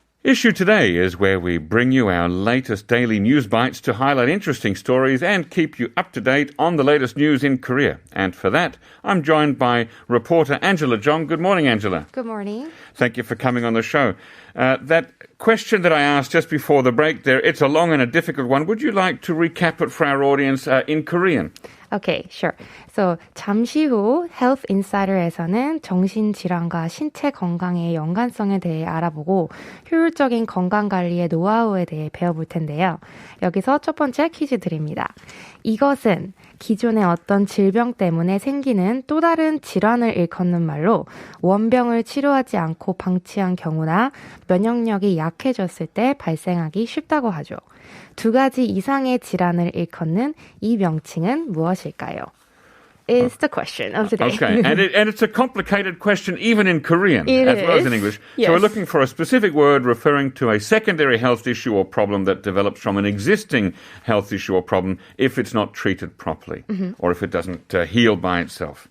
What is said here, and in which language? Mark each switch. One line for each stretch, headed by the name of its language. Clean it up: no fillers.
English: Issue Today is where we bring you our latest daily news bites to highlight interesting stories and keep you up to date on the latest news in Korea. And for that, I'm joined by reporter Angela Jong. Good morning, Angela. Good morning. Thank you for coming on the show. That question that I asked just before the break there, it's a long and a difficult one. Would you like to recap it for our audience in Korean? Okay, sure.
Korean: So, 잠시 후 Health Insider에서는 정신질환과 신체 건강의 연관성에 대해 알아보고 효율적인 건강관리의 노하우에 대해 배워볼 텐데요. 여기서 첫 번째 퀴즈 드립니다. 이것은 기존의 어떤 질병 때문에 생기는 또 다른 질환을 일컫는 말로 원병을 치료하지 않고 방치한 경우나 면역력이 약해졌을 때 발생하기 쉽다고 하죠. 두 가지 이상의 질환을 일컫는 이 명칭은 무엇일까요?
English: Is the question of today. Okay, and it's a complicated question even in Korean as well as in English. Yes. So we're looking for a specific word referring to a secondary health issue or problem that develops from an existing health issue or problem if it's not treated properly or if it doesn't heal by itself.